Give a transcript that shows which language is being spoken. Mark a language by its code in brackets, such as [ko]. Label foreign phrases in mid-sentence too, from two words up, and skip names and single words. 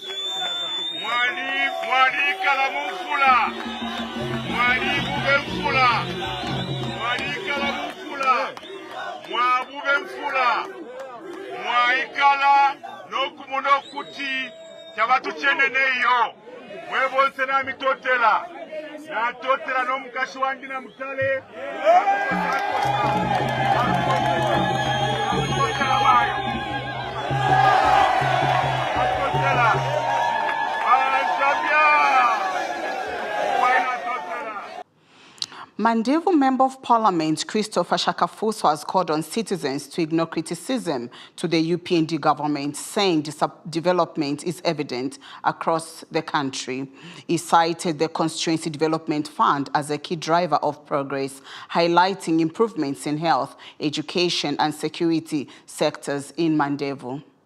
[bem] mwali kala mufula mwali bube mfula mwaikala mufula mwabube mfula mwaikala nokumuno kuti chabatu cheneneyo mwebonse na mitotela na totela no mukashi wangi na mutale [en] Mandevu Member of Parliament Christopher Shakafuso has called on citizens to ignore criticism to the UPND government, saying development is evident across the country. He cited the Constituency Development Fund as a key driver of progress, highlighting improvements in health, education and security sectors in Mandevu.